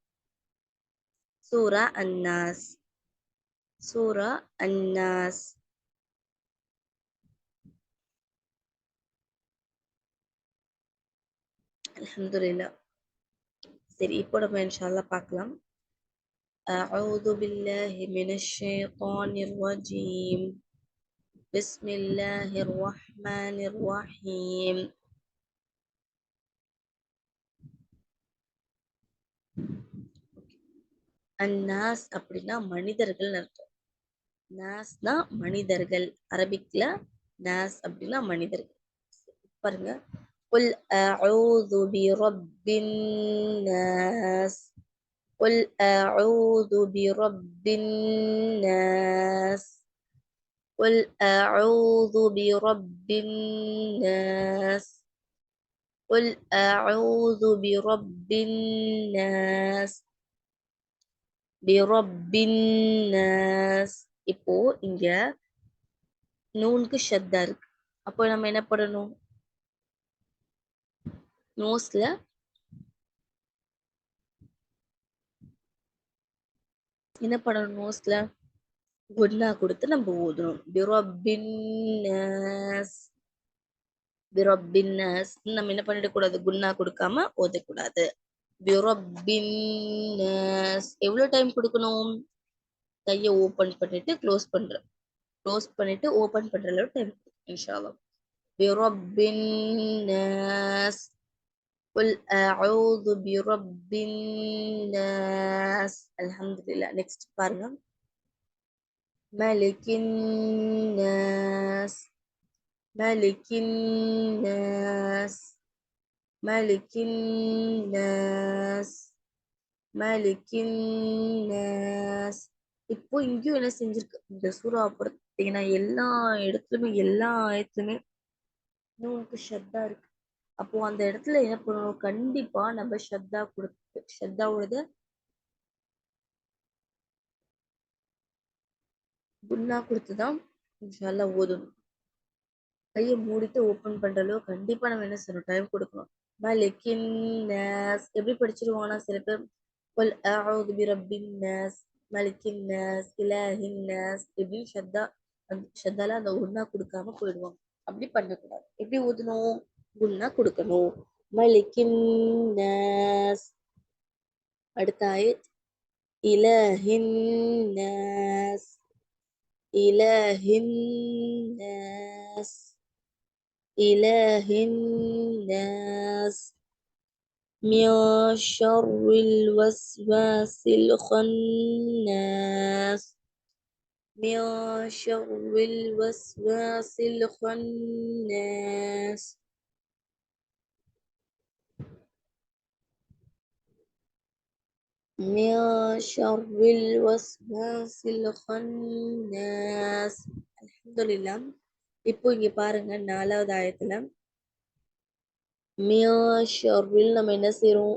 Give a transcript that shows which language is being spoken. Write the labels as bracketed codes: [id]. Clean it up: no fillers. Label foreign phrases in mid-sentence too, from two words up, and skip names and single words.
[ta] சூரா அன்னாஸ். சூரா அன்னாஸ். அல்ஹம்துலில்லாஹ். சரி, இப்போ நம்ம இன்ஷால்லா பார்க்கலாம். [ar] أعوذ بالله من الشيطان الرجيم. بسم الله الرحمن الرحيم. [ta] அன்னாஸ் அப்படின்னா மனிதர்கள் அர்த்தம். நாஸ்னா மனிதர்கள். அரபிக்ல நாஸ் அப்படின்னா மனிதர்கள். பாருங்க, [ar] قل أعوذ برب الناس. قل أعوذ برب الناس. قل أعوذ برب الناس. قل أعوذ برب الناس. برب الناس. [ta] இப்போ இங்க நூனுக்கு ஷத்தா இருக்கு. அப்போ நம்ம என்ன பண்ணணும்? நோஸ்ல என்ன பண்ணணும்? நோஸ்ல குன்னா கொடுத்து நம்ம ஓதணும். பிரப்பின்னாஸ். பிரப்பின்னாஸ் நம்ம என்ன பண்ணிடக்கூடாது? குன்னா கொடுக்காம ஓதக்கூடாது. பிரப்பின்னாஸ். எவ்வளவு டைம் கொடுக்கணும்? கையை ஓபன் பண்ணிட்டு க்ளோஸ் பண்ணிட்டு ஓபன் பண்ற அளவு டைம் [ar] إن شاء الله. [ta] பிரப்பின்னாஸ். [ar] قل أعوذ برب الناس. [ta] அல்ஹம்துலில்லாஹ். நெக்ஸ்ட் பாருங்க, [ar] ملك الناس. ملك الناس. ملك الناس. ملك الناس. [ta] இப்போ இங்கேயும் என்ன செஞ்சிருக்கு? இந்த சூறா பார்த்தீங்கன்னா எல்லா இடத்துலயுமே எல்லா ஆயத்துலயுமே நூனுக்கு ஷத்தா இருக்கு. அப்போ அந்த இடத்துல என்ன பண்ணணும்? கண்டிப்பா நம்ம ஷத்தா கொடுத்து ஷத்தாவோட குன்னா கொடுத்துதான் இன்ஷால்லா ஓதணும். கையை மூடிட்டு ஓபன் பண்ற அளவு கண்டிப்பா நம்ம என்ன செய்யணும்? டைம் கொடுக்கணும். [ar] ملك الناس [ta] எப்படி படிச்சிருவாங்கன்னா சில பேர் [ar] قل أعوذ برب الناس ملك الناس إله الناس [ta] இப்படின்னு ஷத்தால அந்த குன்னா கொடுக்காம போயிடுவாங்க. அப்படி பண்ணக்கூடாது. எப்படி ஓதணும்? குன்னா கொடுக்கணும். [ar] ملك الناس. [ta] அடுத்த ஆயத் [ar] إله الناس. إله الناس. إله الناس. من شر الوسواس الخناس. من شر الوسواس الخناس. من شر الوسواس الخناس. [ta] அல்ஹம்துலில்லாஹ். இப்போ இங்க பாருங்க, 4வது ஆயத்துல மியாஷர்வில் நம்ம என்ன செய்யறோம்?